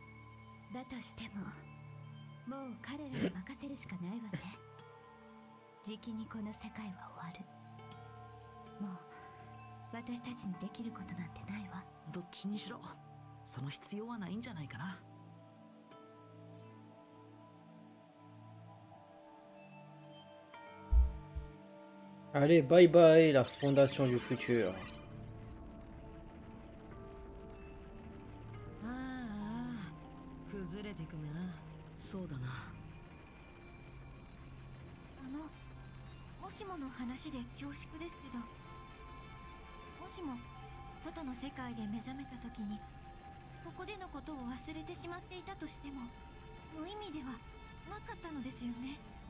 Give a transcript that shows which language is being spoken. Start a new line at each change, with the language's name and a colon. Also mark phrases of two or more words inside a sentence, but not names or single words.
Japanese: だとしてももう彼らに任せるしかないわね。じきにこの世界は終わる。もう私たちにできることなんてないわ。どっちにしろその必要はないんじゃないかな。
French: Allez, bye bye, la fondation du futur.
Japanese: ああ、崩れてくな。そうだな。もしもの話で恐縮ですけど、もしも外の世界で目覚めた時にここでのことを忘れてしまっていたとしても無意味ではなかったのですよね。